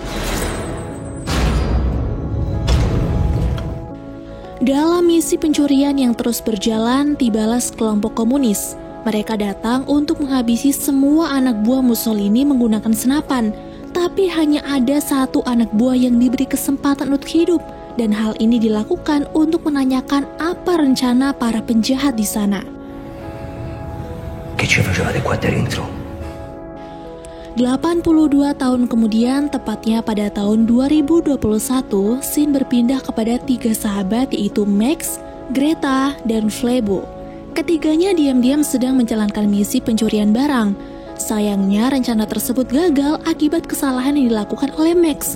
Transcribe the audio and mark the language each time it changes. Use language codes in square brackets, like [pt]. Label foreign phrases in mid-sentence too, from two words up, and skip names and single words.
[id] Dalam misi pencurian yang terus berjalan, tibalah sekelompok komunis. Mereka datang untuk menghabisi semua anak buah Mussolini menggunakan senapan. Tapi hanya ada satu anak buah yang diberi kesempatan untuk hidup. Dan hal ini dilakukan untuk menanyakan apa rencana para penjahat di sana. [it] Che ci facevate qua dentro? [id] 82 tahun kemudian, tepatnya pada tahun 2021, scene berpindah kepada 3 sahabat yaitu Max, Greta, dan Flebo. Ketiganya diam-diam sedang menjalankan misi pencurian barang. Sayangnya rencana tersebut gagal akibat kesalahan yang dilakukan oleh Max.